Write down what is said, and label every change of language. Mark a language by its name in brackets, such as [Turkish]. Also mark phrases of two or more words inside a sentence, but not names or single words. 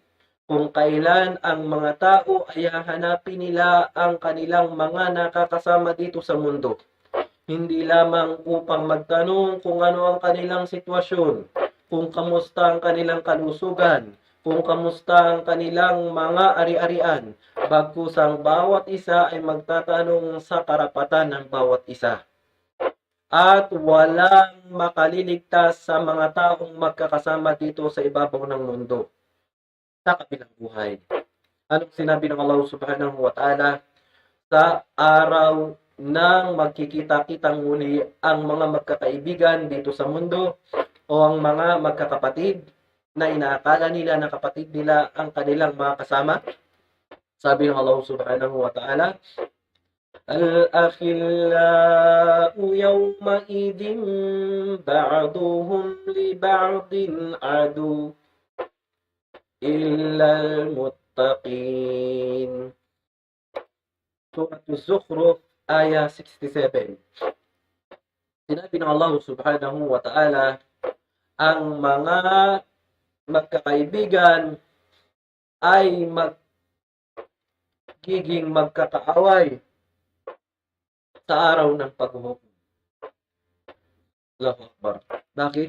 [Filipino] Kung kailan ang mga tao ay hahanapin nila ang kanilang mga nakakasama dito sa mundo, hindi lamang upang magtanong kung ano ang kanilang sitwasyon, kung kamusta ang kanilang kalusugan, kung kamusta ang kanilang mga ari-arian, bagkus ang bawat isa ay magtatanong sa karapatan ng bawat isa. At walang makaliligtas sa mga taong magkakasama dito sa ibabaw ng mundo, sa kabilang buhay. Anong sinabi ng Allah [Arabic] سبحانه وتعالى? [Filipino] Sa araw ng magkikita-kitang muli ang mga magkakaibigan dito sa mundo, o ang mga magkakapatid na inaakala nila na kapatid nila ang kanilang mga kasama. Sabi ng Allah [Arabic] سبحانه وتعالى الأخلاء يومئذ بعضهم لبعض عدو إلا المتقين. [Filipino] Surah Az-Zukhruf, ayah 67. Sinabi ng Allah [Arabic] سبحانه وتعالى, [Filipino] ang mga magkakaibigan ay magiging magkakaaway sa araw ng paghuhukom. [Arabic] الله أكبر. [Filipino] Bakit?